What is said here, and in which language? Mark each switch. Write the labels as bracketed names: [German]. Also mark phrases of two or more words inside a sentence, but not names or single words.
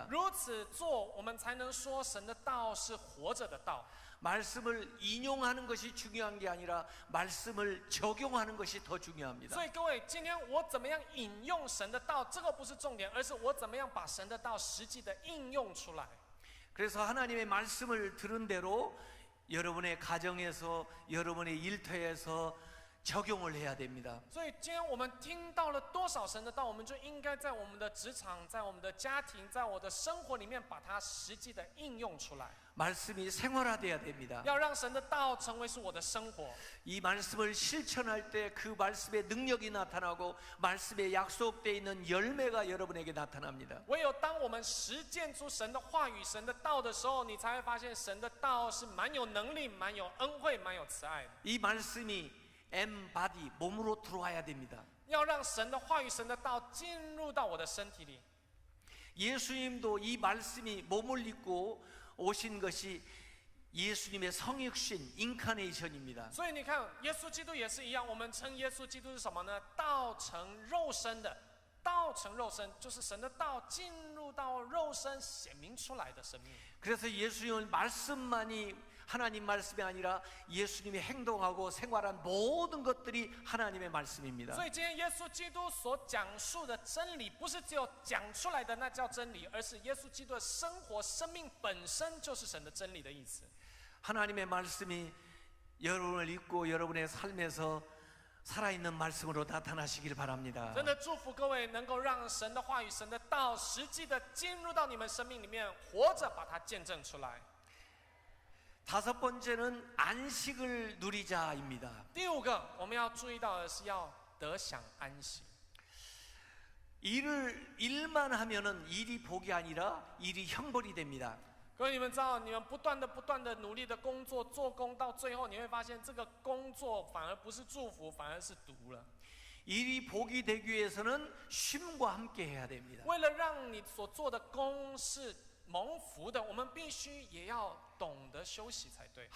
[Chinese] 如此做，我们才能说神的道是活着的道。 [Korean] 말씀을 인용하는 것이 중요한 게 아니라 말씀을 적용하는 것이 더 중요합니다. [Chinese] 所以各位，今天我怎么样引用神的道，这个不是重点，而是我怎么样把神的道实际的应用出来。 [Korean] 그래서 하나님의 말씀을 들은 대로 여러분의 가정에서 여러분의 일터에서 적용을 해야 됩니다. [Chinese] 所以今天我们听到了多少神的道，我们就应该在我们的职场、在我们的家庭、在我的生活里面，把它实际的应用出来。 [Korean] 말씀이 생활화돼야 됩니다. [Chinese] 要让神的道成为是我的生活。 [Korean] 이 말씀을 실천할 때 그 말씀의 능력이 나타나고 말씀에 약속되어 있는 열매가 여러분에게 나타납니다. [Chinese] 唯有当我们实践出神的话语、神的道的时候，你才会发现神的道是蛮有能力、蛮有恩惠、蛮有慈爱的。 [Korean] 이 말씀이 엠바디 몸으로 들어와야 됩니다. [Chinese] 要让神的话语、神的道进入到我的身体里。 [Korean] 예수님도 이 말씀이 몸을 입고 오신 것이 예수님의 성육신 인카네이션입니다. [Chinese] 所以你看，耶稣基督也是一样，我们称耶稣基督是什么呢？道成肉身的，道成肉身就是神的道进入到肉身显明出来的生命。 [Korean] 그래서 예수님은 말씀만이 하나님 말씀이 아니라 예수님이 행동하고 생활한 모든 것들이 하나님의 말씀입니다. [Chinese] 所以今天耶稣基督所讲述的真理，不是只有讲出来的那叫真理，而是耶稣基督的生活、生命本身就是神的真理的意思。 [Korean] 하나님의 말씀이 여러분을 입고 여러분의 삶에서 살아있는 말씀으로 나타나시길 바랍니다. [Chinese] 真的祝福各位，能够让神的话语、神的道实际的进入到你们生命里面，活着把它见证出来。 [Korean] 다섯 번째는 안식을 누리자입니다. [Chinese] 第五个，我们要注意到的是要得享安息。 [Korean] 일만 하면은 일이 복이 아니라 일이 형벌이 됩니다. [Chinese] 各位，你们知道，你们不断的努力的工作、做工，到最后你会发现，这个工作反而不是祝福，反而是毒了。 [Korean] 일이 복이 되기 위해서는 쉼과 함께 해야 됩니다. [Chinese] 为了让你所做的工是蒙福的，我们必须也要懂得休息才对。